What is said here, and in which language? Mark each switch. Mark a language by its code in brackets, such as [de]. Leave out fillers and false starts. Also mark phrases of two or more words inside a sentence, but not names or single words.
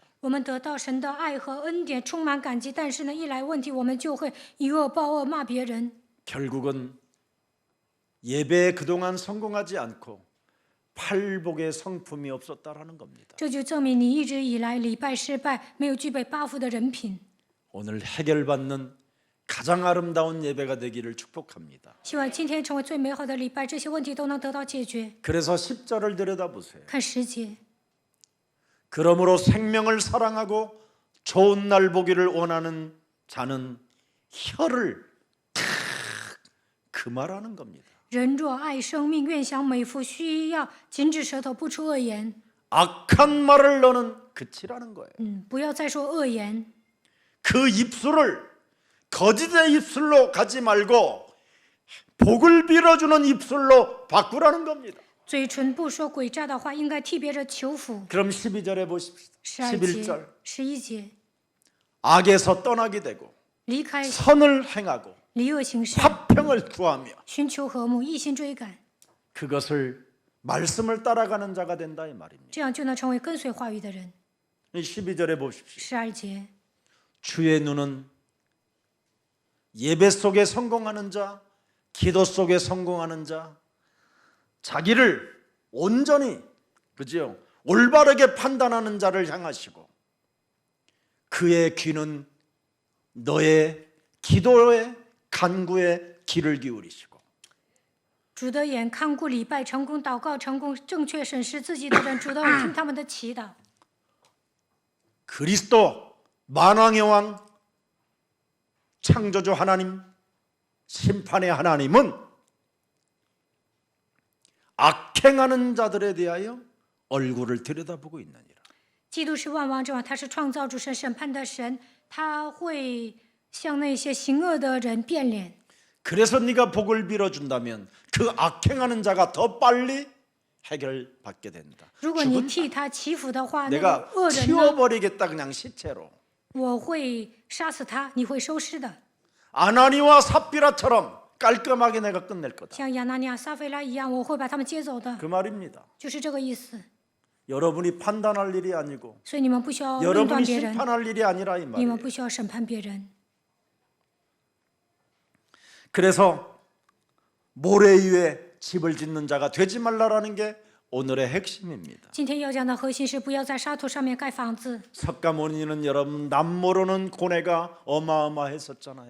[zh] 我们得到神的爱和恩典，充满感激，但是呢，一来问题，我们就会以恶报恶，骂别人。 [ko] 결국은 예배에 그동안 성공하지 않고 팔복의 성품이 없었다라는 겁니다. [zh] 这就证明你一直以来礼拜失败，没有具备八福的人品。 [ko] 오늘 해결받는 가장 아름다운 예배가 되기를 축복합니다. [zh] 希望今天成为最美好的礼拜，这些问题都能得到解决。 [ko] 그래서 10절을 들여다보세요. [zh] 看10节， [ko] 그러므로 생명을 사랑하고 좋은 날 보기를 원하는 자는 혀를 탁 금하라는 겁니다. [zh] 人若爱生命，愿享美福，需要禁止舌头不出恶言。 [ko] 악한 말을 너는 그치라는 거예요. [zh] 不要再说恶言。 [ko] 그 입술을 거짓의 입술로 가지 말고 복을 빌어주는 입술로 바꾸라는 겁니다. [zh] 嘴唇不说诡诈的话，应该替别人求福。 [ko] 그럼 12절에 보십시다. [zh] 12 [ko] 11절 [zh] 节、11节， [ko] 악에서 떠나게 되고 [zh] 离开 [ko] 선을 행하고 [zh] 离恶行善， [ko] 화평을 구하며 [zh] 寻求和睦，一心追赶， [ko] 그것을 말씀을 따라가는 자가 된다 이 말입니다. [zh] 这样就能成为跟随话语的人。 [ko] 이 12절에 보십시오. [zh] 12节， [ko] 주의 눈은 예배 속에 성공하는 자, 기도 속에 성공하는 자, 자기를 온전히 그죠? 올바르게 판단하는 자를 향하시고 그의 귀는 너의 기도의 간구에 귀를 기울이시고 [zh] 主的眼看顾礼拜成功、祷告成功、正确审视自己的人，主的耳听他们的祈祷。 [ko] 그리스도 만왕의 왕 창조주 하나님 심판의 하나님은 악행하는 자들에 대하여 얼굴을 들여다보고 있느니라. [zh] 基督是万王之王，他是创造主神、审判的神，他会向那些行恶的人变脸。 [ko] 그래서 네가 복을 빌어준다면 그 악행하는 자가 더 빨리 해결받게 된다. [zh] 如果你 [ko] 죽은 [zh] 替他祈福的话，那 [ko] 내가 [zh] 个恶人呢， [ko] 치워버리겠다 그냥 시체로. [zh] 我会杀死他，你会收尸的。 [ko] 아나니와 삽비라처럼 깔끔하게 내가 끝낼 거다. [zh] 像亚拿尼亚、撒菲拉一样，我会把他们接走的， [ko] 그 말입니다. [zh] 就是这个意思。 [ko] 여러분이 판단할 일이 아니고 [zh] 所以你们不需要论断 [ko] 여러분이 [zh] 别人， [ko] 심판할 일이 아니라 이 [zh] 你们 [ko] 말이에요. [zh] 不需要审判别人。 [ko] 그래서 모래 위에 집을 짓는 자가 되지 말라라는 게 오늘의 핵심입니다. [zh] 今天要讲的核心是不要在沙土上面盖房子。 [ko] 석가모니는 여러분 남모르는 고뇌가 어마어마했었잖아요.